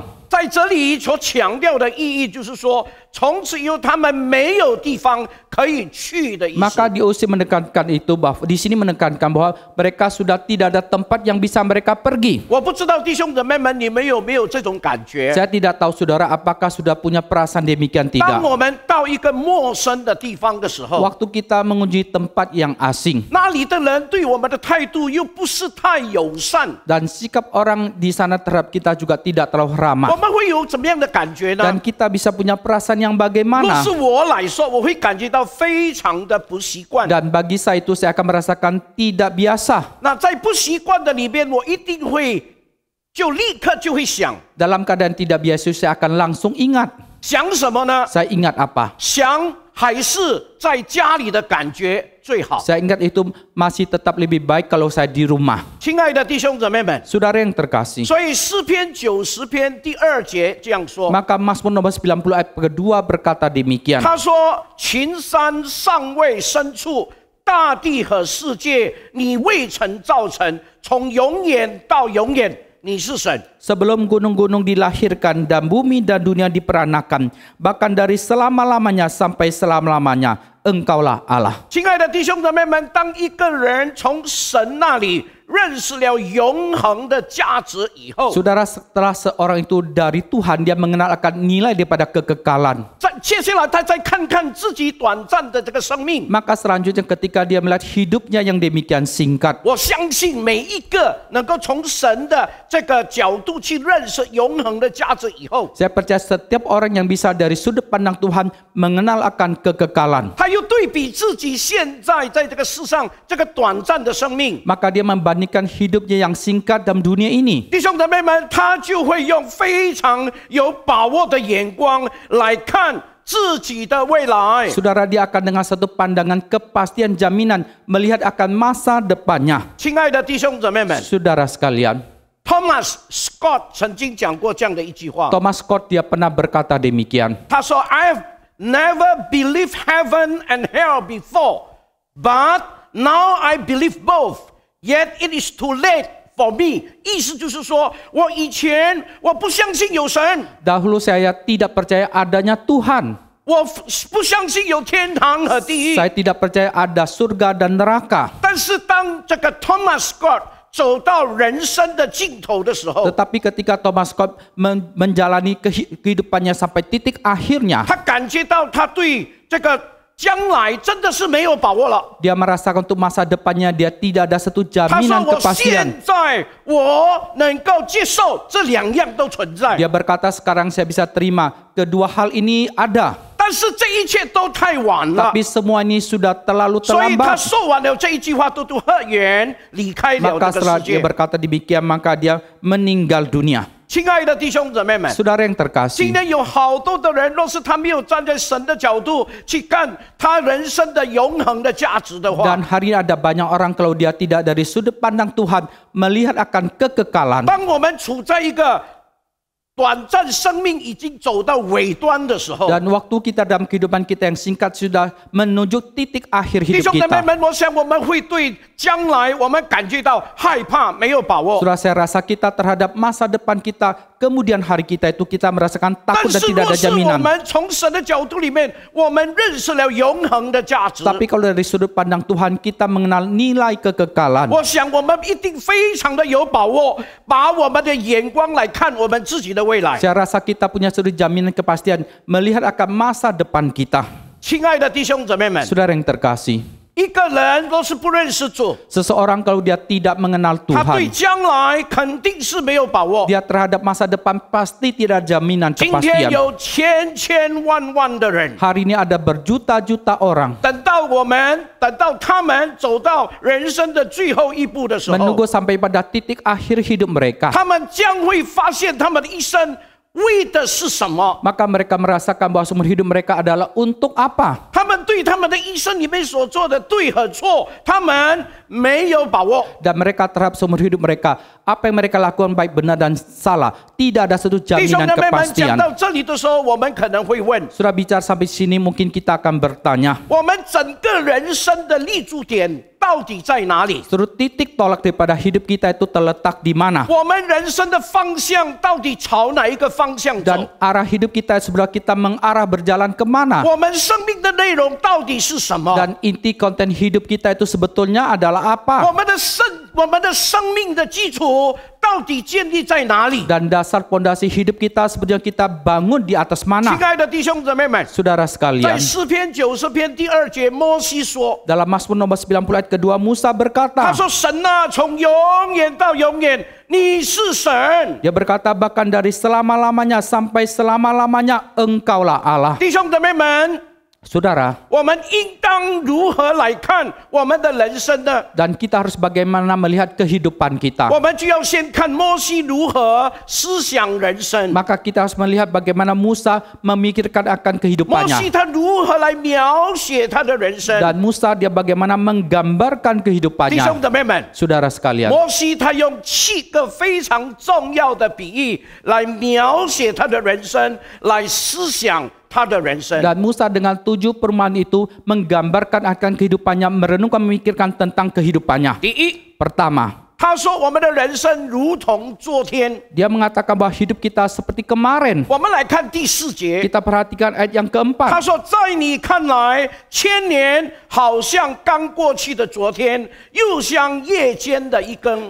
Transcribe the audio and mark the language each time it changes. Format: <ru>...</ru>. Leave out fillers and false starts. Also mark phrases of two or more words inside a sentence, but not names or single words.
<zh>在这里所强调的意义就是说，从此以后他们没有地方可以去的意思。</zh> <id>Maka DOC menekankan itu bahwa di sini menekankan bahwa mereka sudah tidak ada tempat yang bisa mereka pergi.</id> <zh>我不知道弟兄姊妹们你们有没有这种感觉？</zh> <id>Saya tidak tahu saudara apakah sudah punya perasaan demikian</id> <zh>当</zh> <id>tidak.</id> <zh>我们到一个陌生的地方的时候，</zh> <id>Waktu kita mengunjungi tempat yang asing</id> <zh>那里的人对我们的态度又不是太友善，</zh> <id>dan sikap orang di sana terhadap kita juga tidak terlalu</id> <zh>我</zh> <id>ramah</id> <zh>们会有怎么样的感觉呢？</zh> <id>dan kita bisa punya perasaan yang</id> <zh>若</zh> <id>bagaimana</id> <zh>是我来说，我会感觉到非常的不习惯。</zh> <id>dan bagi saya itu saya akan merasakan tidak biasa.</id> <zh>那在不习惯的里边，我一定会就立刻就会想</zh> <id>Dalam keadaan tidak biasa saya akan langsung ingat.</id> <zh>想什么呢？</zh> <id>Saya ingat apa?</id> <zh>想还是在家里的感觉最好。</zh> <id>Saya ingat itu masih tetap lebih baik kalau saya di rumah.</id> <zh>亲爱的弟兄姊妹们，</zh> <id>Saudara yang terkasih.</id> <zh>所以诗篇90篇第2节这样说，</zh> <id>Maka Mazmur nomor 90 ayat kedua berkata demikian.</id> <zh>他说：“群山尚未生处，大地和世界你未曾造成，从永远到永远，你是神。”</zh> <id>Sebelum gunung-gunung dilahirkan dan bumi dan dunia diperanakan, bahkan dari selama-lamanya sampai selama-lamanya, Engkaulah Allah.</id> <zh>亲爱的弟兄姊妹们，当一个人从神那里认识了永恒的价值以后，</zh> <id>Saudara, setelah seorang itu dari Tuhan, dia mengenal akan nilai daripada kekekalan.</id> <zh>接下来他再看看自己短暂的这个生命，</zh> <id>Maka selanjutnya ketika dia melihat hidupnya yang demikian singkat,</id> <zh>我相信每一个能够从神的这个角度去认识永恒的价值以后，</zh> <id>saya percaya setiap orang yang bisa dari sudut pandang Tuhan mengenal akan kekekalan.</id> <zh>他又对比自己现在在这个世上这个短暂的生命，</zh> <id>Maka dia membandingkan hidupnya yang singkat dalam dunia ini.</id> <zh>弟兄姊妹们，他就会用非常有把握的眼光来看自己的未来。</zh> <id>Saudara, dia akan dengan satu pandangan kepastian jaminan melihat akan masa depannya.</id> <zh>亲爱的弟兄姊妹们</zh> <id>Saudara sekalian,</id> <zh>，Thomas Scott 曾经讲过这样的一句话，</zh> <id>Thomas Scott dia pernah berkata demikian.</id> <zh>他说</zh> <en>：“I have never believed heaven and hell before, but now I believe both. Yet it is too late for me。”</en> <zh>意思就是说，我以前我不相信有神，</zh> <id>Dahulu saya tidak percaya adanya Tuhan.</id> <zh>我不相信有天堂和地狱。</zh> <id>Saya tidak percaya ada surga dan neraka.</id> <zh>但是当这个 Thomas Scott 走到人生的尽头的时候，</zh> <id>Tetapi ketika Thomas Scott menjalani kehidupannya sampai titik akhirnya,</id> <zh>他感觉到他对这个将来真的是没有把握了。</zh> <id>dia merasakan untuk masa depannya dia tidak ada satu</id> <zh>他说</zh> <id>jaminan：“</id> <zh>我</zh> <id>kepastian.</id> <zh>现在我能够接受这两样都存在，</zh> <id>Dia berkata, sekarang saya bisa terima kedua hal ini ada.</id> <zh>但是这一切都太晚了。</zh> <id>Tapi semua ini sudah terlalu</id> <zh>所以他</zh> <id>terlambat.</id> <zh>说完了这一句话，嘟嘟喝远离开了</zh> <id>Maka</id> <zh>这个</zh> <id>setelah</id> <zh>世</zh> <id>dia</id> <zh>界。</zh> <id>berkata demikian, maka dia meninggal dunia.</id> <zh>亲爱的弟兄姊妹们，</zh> <id>Saudara yang</id> <zh>今</zh> <id>terkasih,</id> <zh>天有好多的人，若是他没有站在神的角度去看他人生的永恒的价值的话，</zh> <id>dan hari ini ada banyak orang kalau dia tidak dari sudut pandang Tuhan melihat akan kekekalan.</id> <zh>当我们处在一个短暂生命已经走到尾端的时候，</zh> <id>Dan waktu kita dalam kehidupan kita yang singkat sudah menuju titik akhir</id> <zh>弟</zh> <id>hidup</id> <zh>兄姊妹</zh> <id>kita.</id> <zh>们，我想我们会对将来我们感觉到害怕，没有把握。</zh> <id>Saudara, saya rasa kita terhadap masa depan kita, kemudian hari kita itu kita merasakan</id> <zh>但</zh> <id>takut dan</id> <zh>是</zh> <id>tidak</id> <zh>若</zh> <id>ada</id> <zh>是我</zh> <id>jaminan.</id> <zh>们从神的角度里面，我们认识了永恒的价值，</zh> <id>Tapi kalau dari sudut pandang Tuhan kita mengenal nilai kekekalan.</id> <zh>我想我们一定非常的有把握，把我们的眼光来看我们自己的未来。</zh> <id>Saya rasa kita punya sudut jaminan kepastian melihat akan masa depan kita.</id> <zh>亲爱的弟兄姊妹们，</zh> <id>Saudara yang terkasih,</id> <zh>一个人若是不认识主，</zh> <id>seseorang kalau dia tidak mengenal</id> <zh>他对</zh> <id>Tuhan,</id> <zh>将来肯定是没有把握。</zh> <id>dia terhadap masa depan pasti tidak ada jaminan</id> <zh>今天</zh> <id>kepastian.</id> <zh>有千万的人，</zh> <id>Hari ini ada berjuta-juta orang</id> <zh>等到他们走到人生的最后一步的时候，</zh> <id>menunggu sampai pada titik akhir hidup mereka.</id> <zh>他们将会发现他们的一生为的是什么？</zh> <id>Maka mereka merasakan bahwa seumur hidup mereka adalah untuk apa?</id> <zh>他们对他们的一生里面所做的对和错，他们没有把握。</zh> <id>Dan mereka terhadap seumur hidup mereka, apa yang mereka lakukan baik benar dan salah, tidak ada satu</id> <zh>弟兄</zh> <id>jaminan</id> <zh>姊妹们，讲</zh> <id>kepastian.</id> <zh>到这里的时候，我们可能会问：</zh> <id>Sudah bicara sampai sini mungkin kita akan bertanya,</id> <zh>我们整个人生的立足点到底在哪里？</zh> <id>Seluruh titik tolak daripada hidup kita itu terletak di mana?</id> <zh>我们人生的方向到底朝哪一个方向走？</zh> <id>Dan arah hidup kita sebenarnya kita mengarah berjalan kemana?</id> <zh>我们生命的内容到底是什么？</zh> <id>Dan inti konten hidup kita itu sebetulnya adalah</id> <zh>我</zh> <id>apa?</id> <zh>们的生命的基础到底建立在哪里？</zh> <id>Dan dasar pondasi hidup kita sebetulnya kita bangun di atas</id> <zh>亲</zh> <id>mana?</id> <zh>爱的弟兄姊妹们，</zh> <id>Saudara</id> <zh>在</zh> <id>sekalian,</id> <zh>诗篇90篇第2节，摩西说</zh> <id>dalam Mazmur nomor 90 ayat kedua Musa：“</id> <zh>他</zh> <id>berkata,</id> <zh>说神啊，从永远到永远，你是神。</zh> <id>dia berkata bahkan dari selama-lamanya sampai selama-lamanya Engkaulah Allah. ”</id> <zh>弟兄姊妹们，</zh> <id>Saudara,</id> <zh>我们应当如何来看我们的人生呢？</zh> <id>dan kita harus bagaimana melihat kehidupan kita.</id> <zh>我们就要先看摩西如何思想人生。</zh> <id>Maka kita harus melihat bagaimana Musa memikirkan akan</id> <zh>摩西</zh> <id>kehidupannya.</id> <zh>他如何来描写他的人生？</zh> <id>Dan Musa dia bagaimana menggambarkan</id> <zh>弟</zh> <id>kehidupannya.</id> <zh>兄姊妹们，</zh> <id>Saudara sekalian,</id> <zh>摩西他用7个非常重要的比喻来描写他的人生，来思想他的人生。</zh> <id>dan Musa dengan 7 perumpamaan itu menggambarkan akan kehidupannya, merenungkan, memikirkan tentang kehidupannya.</id> <zh>第一，</zh> <id>Pertama,</id> <zh>他说我们的人生如同昨天。</zh> <id>dia mengatakan bahwa hidup kita seperti kemarin.</id> <zh>我们来看第4节，</zh> <id>Kita perhatikan ayat yang</id> <zh>他</zh> <id>keempat.</id> <zh>说在你看来，1000年好像刚过去的昨天，又像夜间的一更。</zh>